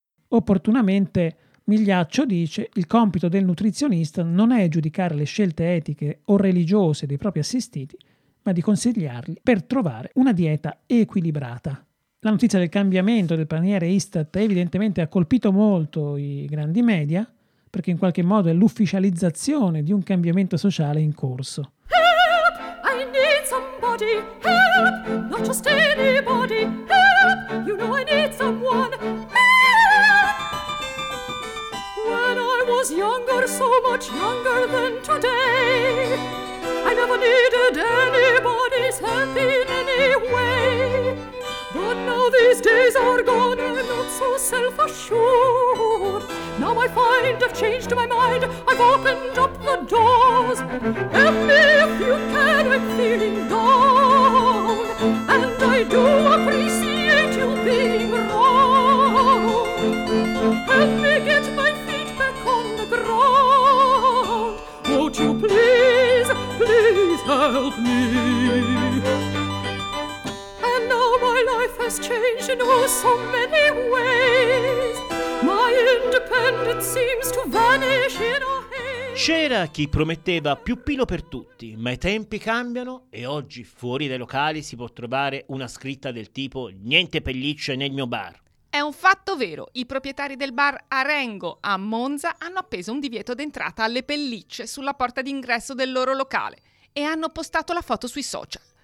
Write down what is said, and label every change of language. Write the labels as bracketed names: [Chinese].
[Italian] Opportunamente Migliaccio dice: «Il compito del nutrizionista non è giudicare le scelte etiche o religiose dei propri assistiti, ma di consigliarli per trovare una dieta equilibrata». La notizia del cambiamento del paniere Istat evidentemente ha colpito molto i grandi media, perché in qualche modo è l'ufficializzazione di un cambiamento sociale in corso. [English] Help, I need somebody, help, not just anybody, help, you know I need someone, help. When I was younger, so much younger than today, I never needed anybody's help in any way. But now these days are gone, I'm not so self-assured. Now I find I've changed my mind, I've opened up the doors. Help me if you can, I'm feeling down. And I do appreciate you being wrong. Help me get my feet back on the ground. Won't you please, please help me? And now my life has changed in oh so many ways. My independence seems to vanish in a haze. [Italian] C'era chi prometteva più pilo per tutti, ma i tempi cambiano e oggi fuori dai locali si può trovare una scritta del tipo «Niente pellicce nel mio bar». È un fatto vero. I proprietari del bar Arengo a Monza hanno appeso un divieto d'entrata alle pellicce sulla porta d'ingresso del loro locale e hanno postato la foto sui social.